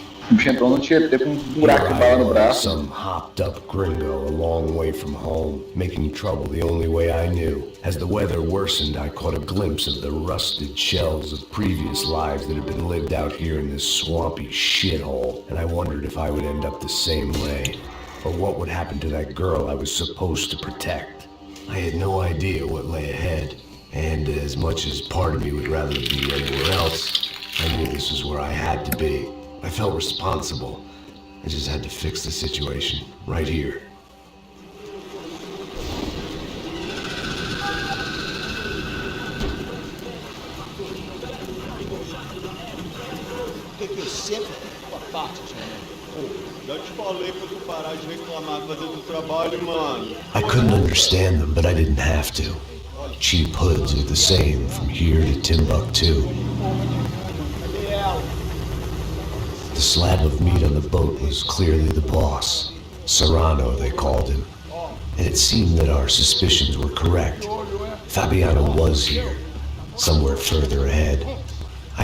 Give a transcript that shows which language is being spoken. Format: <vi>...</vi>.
<pt>O bicho entrou no Tietê com um buraco de bala no braço.</pt> <en>Some hopped up gringo a long way from home, making trouble the only way I knew. As the weather worsened, I caught a glimpse of the rusted shells of previous lives that had been lived out here in this swampy shithole, and I wondered if I would end up the same way. Or what would happen to that girl I was supposed to protect. I had no idea what lay ahead, and as much as part of me would rather be anywhere else, I knew this was where I had to be. I felt responsible. I just had to fix the situation, right here.</en> <pt>O que eu sempre fico com a parte de Já te falei pra tu parar de reclamar, fazer do trabalho, mano.</pt> <en>I couldn't understand them, but I didn't have to. Cheap hoods are the same from here to Timbuktu. The slab of meat on the boat was clearly the boss. Serrano, they called him. And it seemed that our suspicions were correct. Fabiano was here, somewhere further ahead. I</en>